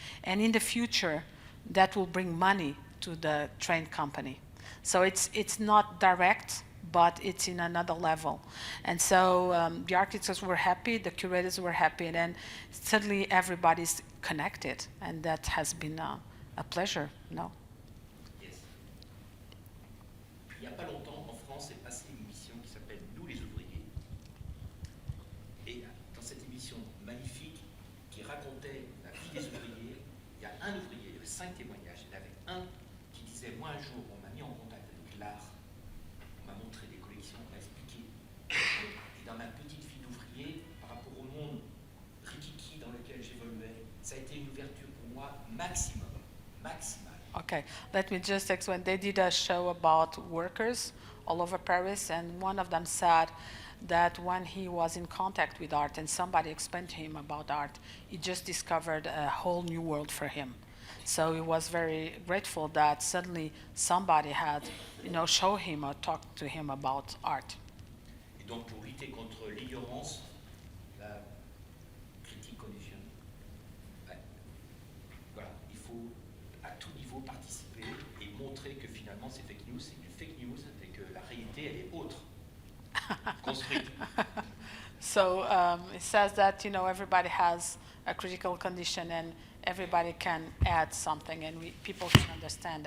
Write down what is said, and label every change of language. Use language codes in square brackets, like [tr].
[en] And in the future, that will bring money to the train company. So it's not direct, but it's in another level. And so the architects were happy, the curators were happy, and then suddenly everybody's connected, and that has been a pleasure, no? Yes. [fr] Il n'y a pas longtemps, en France, est passée une émission qui s'appelle Nous les ouvriers. Et dans cette émission magnifique qui racontait la vie des ouvriers, il y a un ouvrier, il y avait 5 témoignages. Il y en avait un qui disait, moi un jour, on m'a mis en contact avec l'art, on m'a montré des collections, on m'a expliqué. Et dans ma petite vie d'ouvrier, par rapport au monde rikiki dans lequel j'évoluais, ça a été une ouverture pour moi maximum. [en] Okay, let me just explain. They did a show about workers all over Paris, and one of them said that when he was in contact with art and somebody explained to him about art, he just discovered a whole new world for him. So he was very grateful that suddenly somebody had, show him or talk to him about art. [fr] Et donc pour lutter contre l'ignorance, la critique condition, voilà, il faut à tout niveau participer et montrer que finalement c'est fake news, c'est du fake news et que la réalité elle est autre, construite. [en] So it says that everybody has a critical condition, and everybody can add something and people can understand.